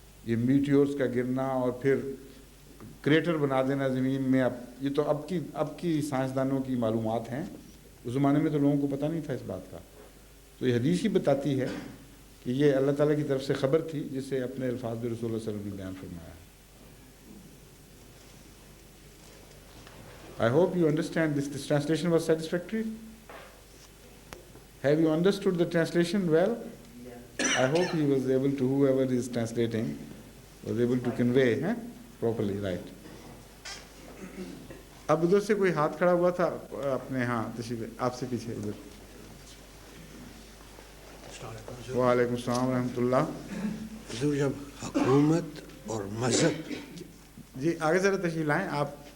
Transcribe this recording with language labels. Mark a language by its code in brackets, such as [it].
[ur] یہ میٹیورز کا گرنا اور پھر کریٹر بنا دینا زمین میں، یہ تو اب کی سائنسدانوں کی معلومات ہیں، اس زمانے میں تو لوگوں کو پتہ نہیں تھا اس بات کا۔ تو یہ حدیث ہی بتاتی ہے کہ یہ اللہ تعالیٰ کی طرف سے خبر تھی جسے اپنے الفاظ میں رسول اللہ صلی اللہ علیہ وسلم نے بیان فرمایا ہے۔ [en] I hope you understand this translation was satisfactory. Have you understood the translation well? I hope he was able to, whoever is translating, was able to convey properly, right. [ur] اب ادھر سے کوئی ہاتھ کھڑا ہوا تھا اپنے، ہاں تشریف آپ سے پیچھے ادھر۔ وعلیکم السلام ورحمۃ اللہ۔ حضور جب حکومت اور مذہب، جی آگے ذرا تشریف لائیں آپ۔